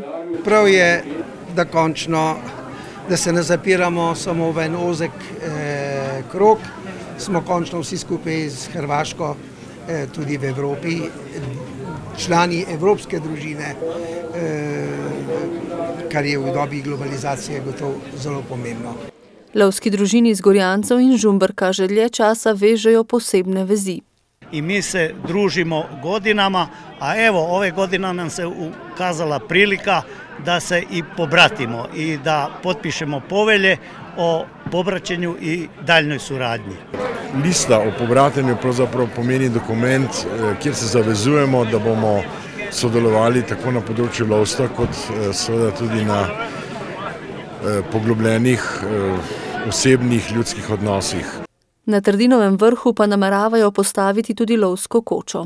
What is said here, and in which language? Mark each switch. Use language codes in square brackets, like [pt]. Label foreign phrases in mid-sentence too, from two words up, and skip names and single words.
[sl] Prav je, da končno, da se ne zapiramo samo v en ozek krog, smo končno vsi skupaj z Hrvaško tudi v Evropi, člani evropske družine, kar je v dobi globalizacije gotovo zelo pomembno. Lovski družini iz Gorjancev in Žumberka že dlje časa vežejo posebne vezi. [hr] I mi se družimo godinama, a evo ove godine nam se ukazala prilika da se i pobratimo i da potpišemo povelje o pobraćenju i daljnoj suradnji. [sl] Lista o pobratenju pravzaprav pomeni dokument, kjer se zavezujemo, da bomo sodelovali tako na področju lovstva, kot seveda tudi na poglobljenih osebnih ljudskih odnosih. Na Trdinovem vrhu pa nameravajo postaviti tudi lovsko kočo.